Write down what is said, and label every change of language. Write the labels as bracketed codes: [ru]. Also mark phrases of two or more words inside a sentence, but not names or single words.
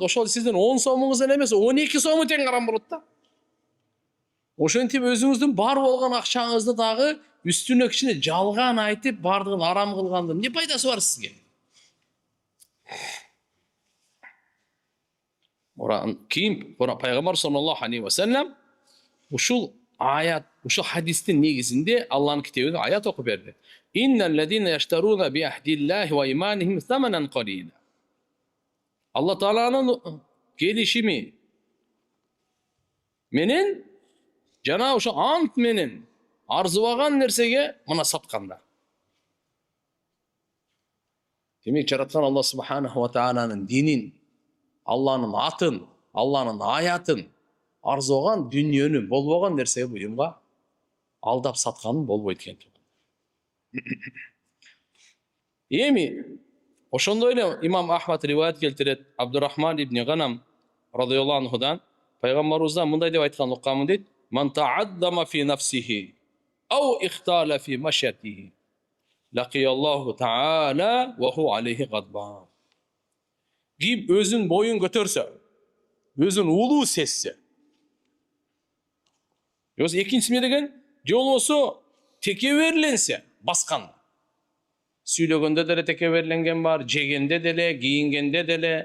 [ky] Ошол сиздин 10 сомуңуздан эмес, 12 сому тең арам болот да. Ошентип өзүңүздүн бар болгон акчаңызды дагы үстүнө кичине жалган айтып, бардыгын арам кылгандын эмне пайдасы бар сизге? Кийин пайгамбар [ar] صلى الله عليه وسلم [ky] ушул аят, ушул хадистин негизинде Алланын китебинде аят окуп берди. [ar] إن الذين يشترون بعهد الله وأيمانهم ثمنا قليلا. [ky] Алла Тааланын келишими менен жана ошо ант менен арзыбаган нерсеге мына саткандар. Демек жараткан Алла субханаху ва тааланын динин, Алланын атын, Алланын аятын арзыган дүнүйөнү болбогон нерсеге буюмга алдап сатканын болбойт экен. Эми ошондой эле имам Ахмад риваят келтирет, Абдурахман ибн Ганам радыйаллаху анхудан пайгамбарыбыздан мындай деп айткан укканмын дейт: [ar] "من تعاظم في نفسه أو اختال في مشيته لقي الله تعالى وهو عليه غضبان." [ky] Ким өзүн боюн көтөрсө, өзүн улуу сезсе, экинчиси эмне деген? Же болбосо текеберленсе, баскан. Сүйлөгөндө деле текеберленген бар, жегенде деле, кийингенде деле.